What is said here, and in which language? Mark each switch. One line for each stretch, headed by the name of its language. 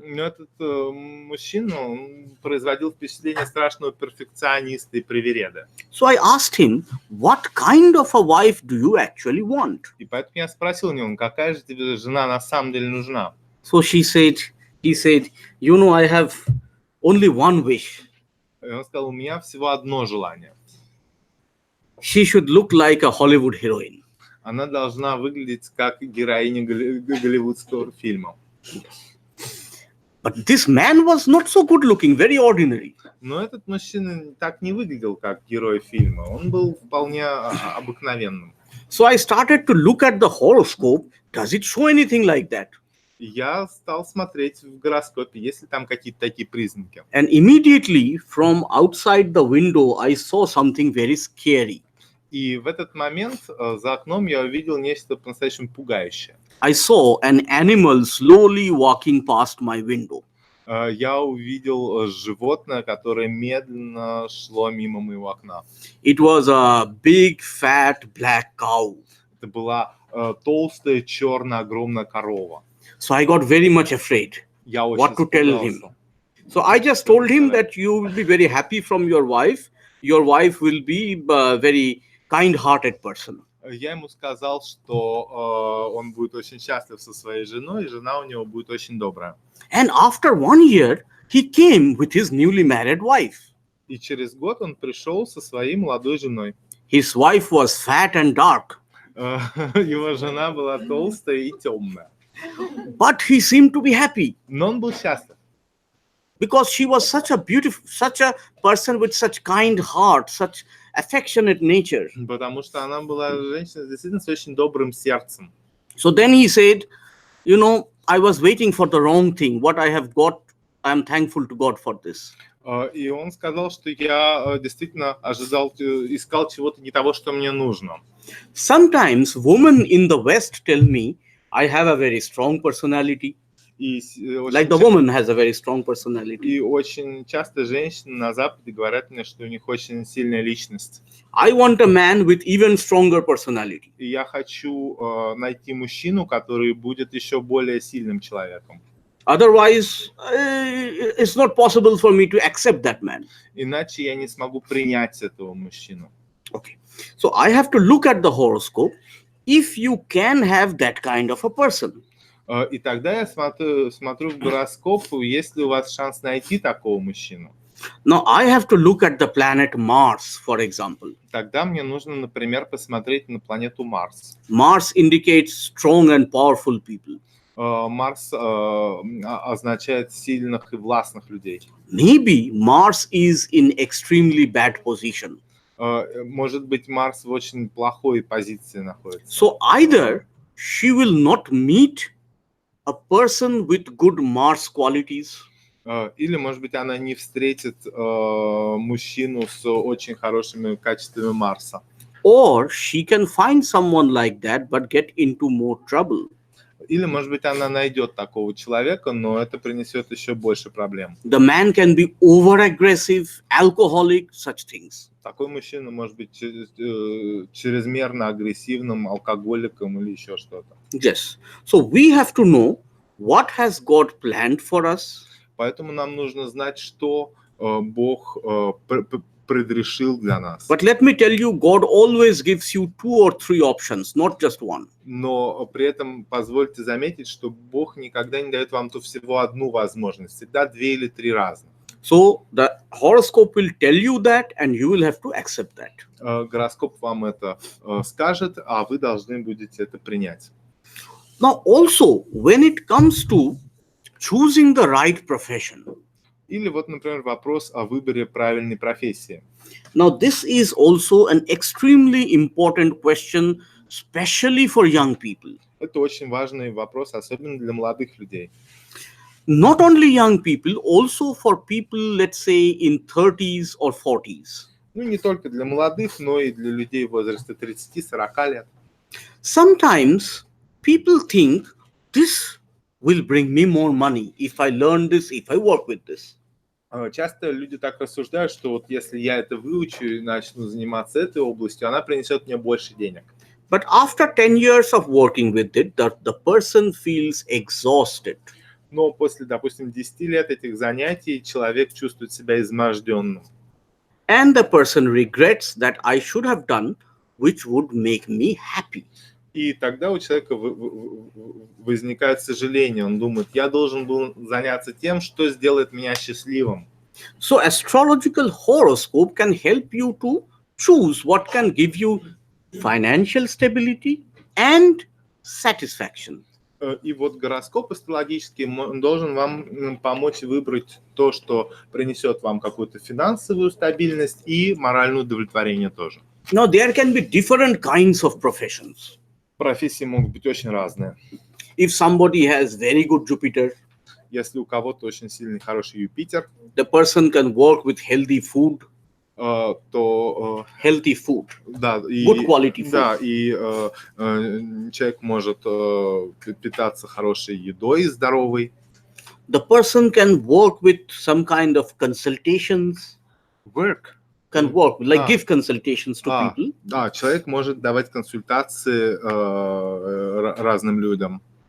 Russian: Но этот мужчина, он производил впечатление страшного перфекциониста и привереда.
English: So I asked him, what kind of a wife do you actually want?
Russian: И поэтому я спросил у него, какая же тебе жена на самом деле нужна?
English: So he said, you know, I have only one wish.
Russian: И он сказал, у меня всего одно желание.
English: She should look like a Hollywood heroine.
Russian: Она должна выглядеть как героиня голливудского фильма.
English: But this man was not so good looking, very ordinary.
Russian: Но этот мужчина так не выглядел, как герой фильма. Он был вполне обыкновенным.
English: So I started to look at the horoscope. Does it show anything like that?
Russian: Я стал смотреть в гороскопе, есть ли там какие-то такие признаки.
English: And immediately from outside the window, I saw something very scary.
Russian: И в этот момент за окном я увидел нечто по-настоящему пугающее.
English: I saw an animal slowly walking past my window.
Russian: Я увидел животное, которое медленно шло мимо моего окна.
English: It was a big, fat, black cow.
Russian: Это была толстая, черная, огромная корова.
English: So I got very much afraid.
Russian: Я очень
English: What to tell him? So I just told him that you will be very happy from your wife. Your wife will be a very kind-hearted person.
Russian: Я ему сказал, что он будет очень счастлив со своей женой, и жена у него будет очень добрая.
English: And after 1 year, he came with his newly married wife.
Russian: И через год он пришел со своей молодой женой.
English: His wife was fat and dark.
Russian: Его жена была толстая и темная.
English: But he seemed to be happy.
Russian: Но он был счастлив.
English: Because she was such a person with such kind heart, such affectionate nature.
Russian: Потому что она была женщина действительно с очень добрым сердцем.
English: So then he said, you know, I was waiting for the wrong thing. What I have got, I am thankful to God for this.
Russian: И он сказал, что я действительно искал чего-то не того, что мне нужно.
English: Sometimes women in the West tell me, I have a very strong personality. Like the woman has a very strong personality.
Russian: И очень часто женщины на Западе говорят мне, что у них очень сильная личность.
English: I want a man with even stronger personality.
Russian: И я хочу найти мужчину, который будет еще более сильным человеком.
English: Otherwise, it's not possible for me to accept that man.
Russian: Иначе я не смогу принять этого мужчину.
English: Okay. So I have to look at the horoscope if you can have that kind of a person.
Russian: И тогда я смотрю в гороскоп, есть ли у вас шанс найти такого мужчину.
English: Now I have to look at the planet Mars, for example.
Russian: Тогда мне нужно, например, посмотреть на планету Марс.
English: Mars indicates strong and powerful people.
Russian: Марс означает сильных и властных людей.
English: Maybe Mars is in extremely bad position.
Russian: Может быть, Марс в очень плохой позиции находится.
English: So either she will not meet a person with good Mars qualities.
Russian: Или, может быть, она не встретит мужчину с очень хорошими качествами Марса.
English: Or she can find someone like that, but get into more trouble.
Russian: Или, может быть, она найдет такого человека, но это принесет еще больше проблем.
English: The man can be over-aggressive, alcoholic, such things.
Russian: Такой мужчина может быть чрезмерно агрессивным, алкоголиком или еще что-то.
English: Yes. So we have to know what has God planned for us.
Russian: Поэтому нам нужно знать, что Бог предрешил для нас.
English: But let me tell you, God always gives you 2 or 3 options, not just one.
Russian: Но при этом позвольте заметить, что Бог никогда не дает вам всего одну возможность, всегда 2 или 3 разных.
English: So the horoscope will tell you that, and you will have to accept that.
Russian: Гороскоп вам это скажет, а вы должны будете это принять.
English: Now also, when it comes to choosing the right profession.
Russian: Или вот, например, вопрос о выборе правильной профессии.
English: Now this is also an extremely important question, especially for young people.
Russian: Это очень важный вопрос, особенно для молодых людей.
English: Not only young people, also for people, let's say, in 30s or 40s.
Russian: Ну, не только для молодых, но и для людей в возрасте 30-40 лет.
English: Sometimes people think this will bring me more money if I learn this, if I work with this.
Russian: Часто люди так рассуждают, что вот если я это выучу и начну заниматься этой областью, она принесет мне больше денег.
English: But after 10 years of working with it, the person feels exhausted.
Russian: Но после, допустим, 10 лет этих занятий человек чувствует себя изможденным.
English: And the person regrets that I should have done, which would make me happy.
Russian: И тогда у человека возникает сожаление. Он думает, я должен был заняться тем, что сделает меня счастливым.
English: So astrological horoscope can help you to choose what can give you financial stability and satisfaction.
Russian: И вот гороскоп астрологический должен вам помочь выбрать то, что принесет вам какую-то финансовую стабильность и моральное удовлетворение тоже.
English: Now there can be different kinds of professions.
Russian: Профессии могут быть очень разные.
English: If somebody has very good Jupiter,
Russian: если у кого-то очень сильный, хороший Юпитер,
English: the person can work with healthy food,
Russian: то
English: healthy food,
Russian: да,
English: good quality food.
Russian: Да, и человек может питаться хорошей едой, здоровой.
English: The person can work with some kind of consultations. Can work, like give consultations to people.
Russian: Да, человек может давать консультации разным людям.